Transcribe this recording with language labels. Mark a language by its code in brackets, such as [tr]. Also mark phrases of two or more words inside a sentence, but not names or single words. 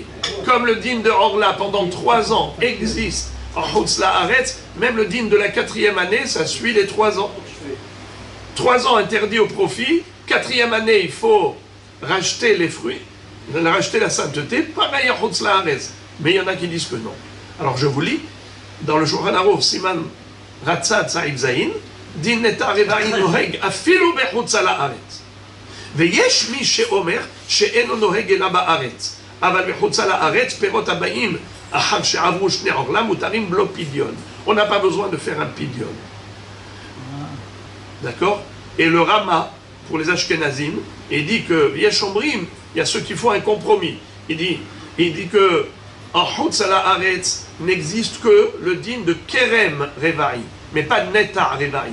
[fr] Comme le din de Orla pendant 3 ans existe en [he] חוץ לארץ, [fr] même le din de la 4e année, ça suit les 3 ans. 3 ans interdits au profit, 4e année il faut racheter les fruits, racheter la sainteté, pareil en [he] חוץ לארץ. [fr] Mais il y en a qui disent que non. Alors je vous lis, dans le Shulchan Aruch, [he] סימן רצד סעיף ז, דין נטע רבעי נוהג אפילו בחוץ לארץ. ויש מי שאומר שאינו נוהג אלא בארץ, אבל בחוץ לארץ פירות הבאים אחר שעברו 2 עורלה מותרים בלא פדיון. [fr] On n'a pas besoin de faire un pidyon. D'accord? Et le Rama, pour les Ashkenazim, il dit que [he] יש אומרים, [fr] il y a ceux qui font un compromis. Il dit que en [he] חוץ לארץ [fr] n'existe que le din de [he] כרם רבעי, [fr] mais pas [he] נטע רבעי.